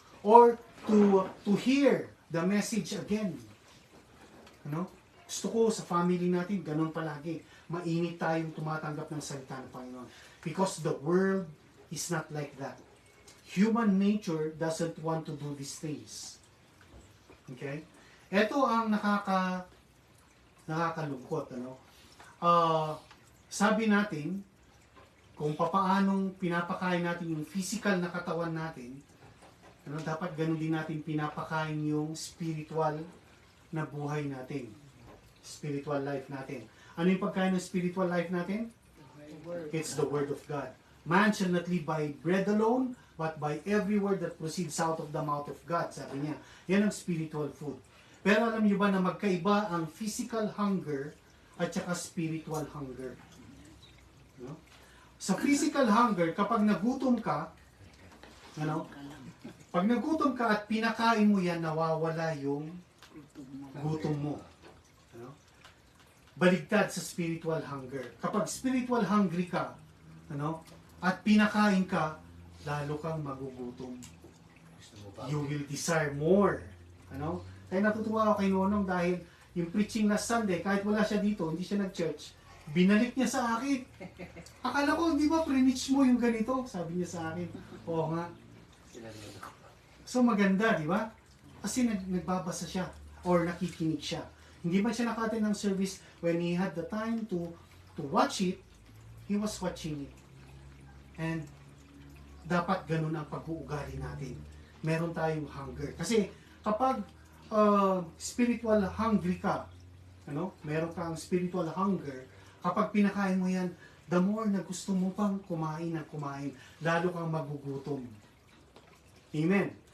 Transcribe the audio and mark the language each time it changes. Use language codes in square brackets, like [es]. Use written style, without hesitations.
[en] Or to hear the message again. [tl] Gusto ko sa family natin, ganun palagi. Mainit tayong tumatanggap ng salita ng Panginoon. [en] Because the world is not like that. Human nature doesn't want to do these things. [tl] Okay? Ito ang nakakalungkot. Sabi natin, kung papaanong pinapakain natin yung physical na katawan natin, dapat ganun din natin pinapakain yung spiritual na buhay natin. Spiritual life natin. Ano yung pagkain ng spiritual life natin? [en] It's the Word of God. Man shall not live by bread alone, but by every word that proceeds out of the mouth of God. [tl] Sabi niya, yan ang spiritual food. Pero alam niyo ba na magkaiba ang physical hunger at saka spiritual hunger? Sa physical hunger, kapag nagutom ka, pag nagutom ka at pinakain mo yan, nawawala yung gutom mo. Baligtad sa spiritual hunger. Kapag spiritual hungry ka, at pinakain ka, lalo kang magugutom. [en] You will desire more. [tl] Kaya natutuwa ako kay Nonong dahil yung preaching last Sunday, kahit wala siya dito, hindi siya nag-church, binalik niya sa akin. Akala ko, di ba, pre-preach mo yung ganito? Sabi niya sa akin. Oo nga. So maganda, di ba? Kasi nagbabasa siya or nakikinig siya. Hindi ba siya naka-attend ng service [en] when he had the time to watch it, he was watching it. [tl] And dapat ganun ang pag-uugali natin. Meron tayong hunger. Kasi kapag spiritual hungry ka, meron kang spiritual hunger, kapag pinakain mo yan, the more na gusto mo pang kumain ng kumain, lalo kang magugutom. Amen.